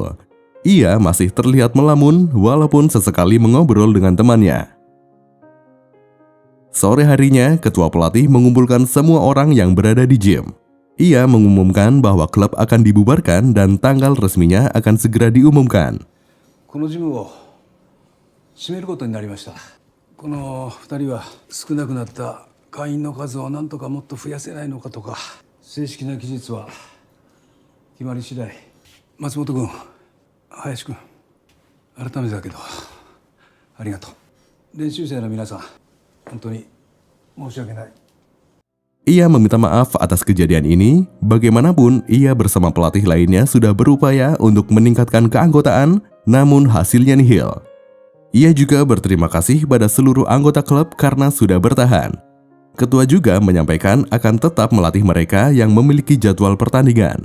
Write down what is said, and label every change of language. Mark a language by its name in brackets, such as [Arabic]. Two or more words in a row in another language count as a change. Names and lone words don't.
[Indonesian] Ia masih terlihat melamun walaupun sesekali mengobrol dengan temannya. Sore harinya, ketua pelatih mengumpulkan semua orang yang berada di gym. Ia mengumumkan bahwa klub akan dibubarkan dan tanggal resminya akan segera diumumkan. [Japanese] 閉めることになりました。この2人は少なくなった会員の数をなんとかもっと増やせないのかとか、正式な期日は決まり次第。松本君、林君、改めてだけどありがとう。練習生の皆さん、本当に申し訳ない。 [Indonesian] Ia meminta maaf atas kejadian ini. Bagaimanapun, ia bersama pelatih lainnya sudah berupaya untuk meningkatkan keanggotaan, namun hasilnya nihil. Ia juga berterima kasih pada seluruh anggota klub karena sudah bertahan. Ketua juga menyampaikan akan tetap melatih mereka yang memiliki jadwal pertandingan.